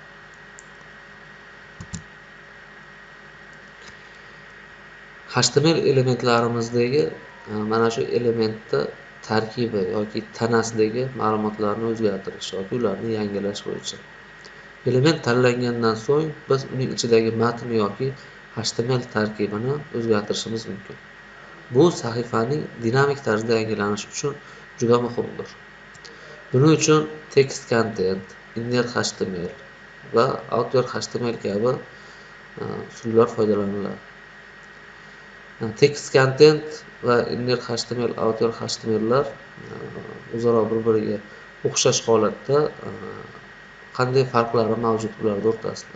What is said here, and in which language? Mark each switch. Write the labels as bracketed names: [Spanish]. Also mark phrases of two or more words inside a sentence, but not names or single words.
[Uzbek] HTML elementlarimizdagi mana shu elementda tarkibi yoki tanasidagi ma'lumotlarni o'zgartirish yoki ularni yangilash bo'yicha. Element tanlangandan so'ng biz uning ichidagi matn yoki HTML tarkibini o'zgartirishimiz mumkin. Bu sahifaning dinamik tarzda yangilanishi uchun juda muhimdir. Buning uchun [English] text content, inner HTML [Uzbek] va [English] outer HTML [Uzbek] kabi usullar foydalaniladi. [English] Text content [Uzbek] va [English] inner HTML, outer HTML'lar [Uzbek] o'zaro bir-biriga o'xshash holatda qanday farqlari mavjud bular o'rtasida?